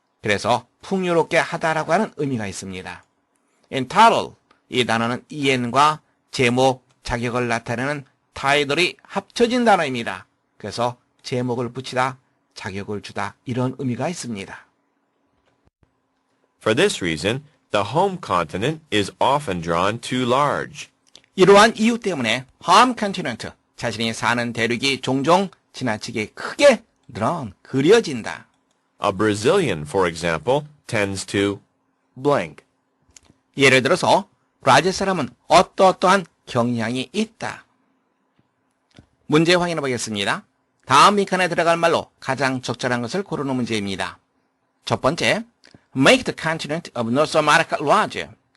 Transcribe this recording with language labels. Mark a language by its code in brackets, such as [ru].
[ko] 그래서 풍요롭게 하다라고 하는 의미가 있습니다. entitle, 이 단어는 en과 제목, 자격을 나타내는 title이 합쳐진 단어입니다. 그래서 제목을 붙이다, 자격을 주다 이런 의미가 있습니다. [en] For this reason, the home continent is often drawn too large. [ko] 이러한 이유 때문에 [en] home continent, [ko] 자신이 사는 대륙이 종종 지나치게 크게 그려진다. [en] A Brazilian, for example, tends to blank. [ko] 예를 들어서 브라질 사람은 어떠한 경향이 있다. 문제 확인해 보겠습니다. 다음 빈칸에 들어갈 말로 가장 적절한 것을 고르는 문제입니다. 첫 번째, [en] make the continent of North America larger.